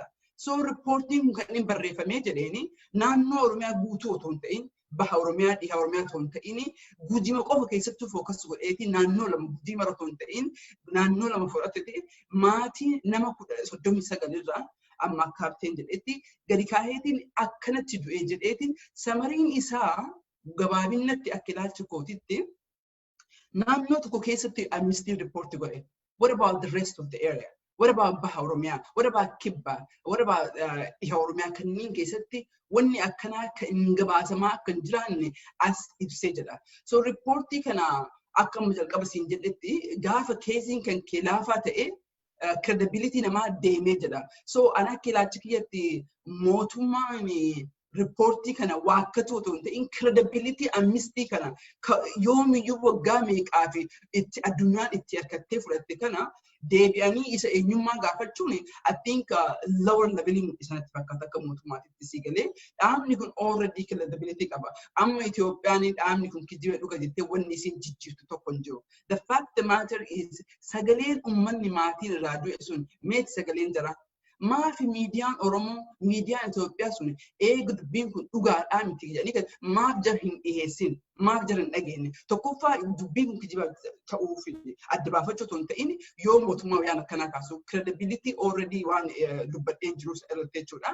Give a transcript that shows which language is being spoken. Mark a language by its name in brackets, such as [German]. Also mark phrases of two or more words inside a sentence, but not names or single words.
[Oromo] So riippoortiin kan inni barreeffamee jedheeni naannoo Oromiyaa guutuu otoo hin ta'in baha Oromiyaa dhiha Oromiyaa otoo hin ta'in Jimjimo qofa keessattuu fookas godheeti naannoo lama Jimjimo otoo hin ta'in naannoo lama fudhatee maatii nama 39 irraa amma akka hafteen jedhetti gadi kaaheetiin akkanatti du'ee jedheetiin samariin isaa gabaabinatti akka ilaalcha kootitti naannoo tokko keessatti amnistii riippoorti godhe. [English] What about the rest of the area? What about Baha Oromia? What about Kibba? What about [Oromo] Iha Oromia kanneen keessatti wanni akkanaa kan hin gabaasamaa akka hin jiraanne as ibsee jedha. So riippoortii kana akka jalqaba siin jedhetti gaafa keesiin kan kee laafaa ta'e credibility namaa deemee jedha. So ana akka ilaalcha kiyyatti mootummaan riippoortii kana waakkatu otoo hin ta'in credibility amnistii kana yoomiyyuu waggaa meeqaa fi itti addunyaan itti harkattee fudhatte kana deebi'anii isa eenyummaa gaafachuun [English] I think lower leveling [Oromo] isanatti fakkaata akka mootummaatitti sii galee dhaabni kun already credibility qaba. Amma Itoophiyaan dhaabni kun kijiba dhuga jettee wanni isin jijjiirtu tokko hin jiru. [English] The fact the matter is [Oromo] sagaleen uummanni maatiin irraa du'e sun meeti sagaleen jara. Maafi miidiyaan Oromoo, miidiyaan Itoophiyaa sun eegu dubbiin kun dhugaadhaa miti jedhanii maaf jara hin dhiyeessin, maaf jara hin dhageenye. Tokkoffaa dubbiin kun kijiba ta'uuf adda baafachuu otoo hin ta'in yoo mootummaa waan akkanaa kaasu [English] credibility already [Oromo] waan dubbadhee jiru irratti jechuudha.